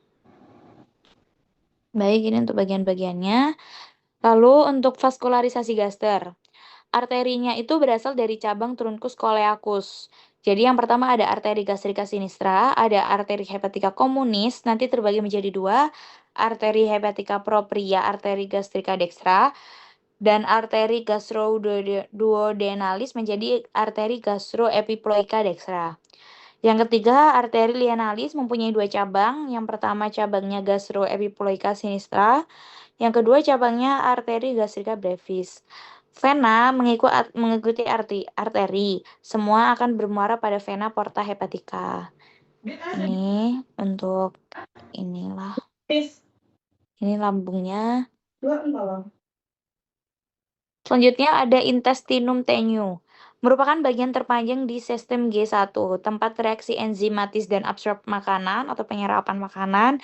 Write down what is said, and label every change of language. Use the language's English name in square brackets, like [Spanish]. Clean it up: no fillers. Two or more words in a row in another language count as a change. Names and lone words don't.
[Indonesian] Baik, ini untuk bagian-bagiannya. Lalu untuk vaskularisasi gaster. Arterinya itu berasal dari cabang [Latin] truncus coelicus. [Indonesian] Jadi yang pertama ada arteri gastrika sinistra, ada arteri [Latin] hepatica communis, [Indonesian] nanti terbagi menjadi dua, arteri [Latin] hepatica propria, [Indonesian] arteri [Latin] gastrika dextra, [Indonesian] dan arteri gastroduodenalis menjadi arteri [Latin] gastroepiploica dextra. [Indonesian] Yang ketiga, arteri lienalis mempunyai dua cabang. Yang pertama cabangnya [Latin] gastroepiploica sinistra, [Indonesian] yang kedua cabangnya arteri [Latin] gastrika brevis. [Indonesian] Vena mengikuti arteri. Semua akan bermuara pada vena [Latin] porta hepatica. [Indonesian] Ini untuk inilah. Ini lambungnya. Selanjutnya ada [Latin] intestinum tenue, [Indonesian] merupakan bagian terpanjang di sistem G1, tempat reaksi enzimatis dan absorb makanan atau penyerapan makanan.